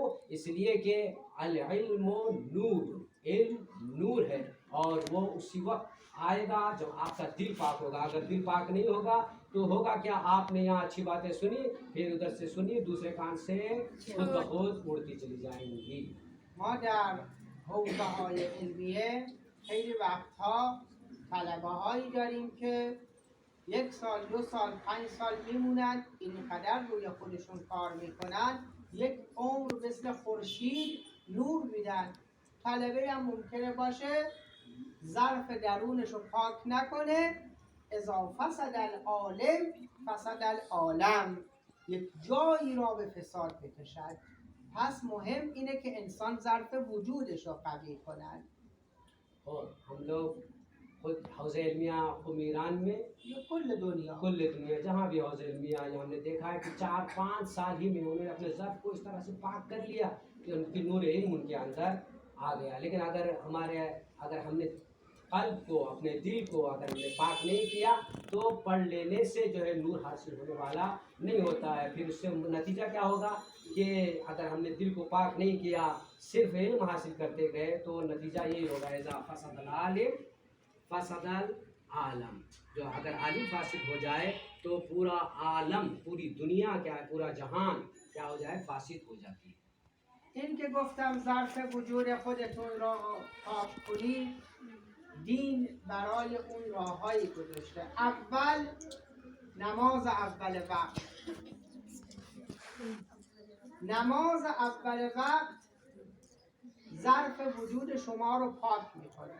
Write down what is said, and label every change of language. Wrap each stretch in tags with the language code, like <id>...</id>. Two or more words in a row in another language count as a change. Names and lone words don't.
<ur>اس لیے کہ</ur> <ar>العلم نور،</ar> <ur>علم نور ہے اور وہ اسی وقت آئے گا جب آپ کا دل پاک ہوگا۔ اگر دل پاک نہیں ہوگا تو ہوگا کیا، آپ نے یہاں اچھی باتیں سنی پھر ادھر سے سنی دوسرے کان سے خود بخود اڑتی چلی جائیں گی۔</ur> <fa>ما در حوزه های علمیه خیلی وقتها طلبه هایی داریم که 1 سال 2 سال 5 سال میمونن اینقدر روی خودشون کار میکنن 1 عمر مثل خورشید نور میدن. طلبه هم ممکنه باشه ظرف درونش رو پاک نکنه،</fa> <ar>اذا فسد العالم فسد العالم،</ar> <fa>یک جایی را به فساد بکشد. پس مهم اینه که انسان ظرف وجودش رو قوی کند.</fa> <ur>اور ہم لوگ خود حوض علمیہ قم ایران میں یہ کل دنیا جہاں بھی حوض علمیہ آئی ہم نے دیکھا ہے کہ 4-5 سال ہی میں انہوں نے اپنے ظرف کو اس طرح سے پاک کر لیا کہ ان کی نور علم ان کے اندر آ گیا۔ لیکن اگر ہم نے قلب کو اپنے دل کو اگر ہم نے پاک نہیں کیا تو پڑھ لینے سے جو ہے نور حاصل ہونے والا نہیں ہوتا ہے۔ پھر اس سے نتیجہ کیا ہوگا کہ اگر ہم نے دل کو پاک نہیں کیا صرف علم حاصل کرتے گئے تو نتیجہ یہی ہوگا</ur> <ar>اذا فسد العالم فسد العالم،</ar> <ur>جو اگر عالم فاسد ہو جائے تو پورا عالم پوری دنیا کیا ہے پورا جہان کیا ہو جائے فاسد ہو جاتی ہے۔</ur> <fa>این که گفتم ظرف وجود خودتون را پاک کنید، دین برای اون راههایی گذاشته. اول نماز اول وقت، نماز اول وقت ظرف وجود شما رو پاک میکنه.</fa>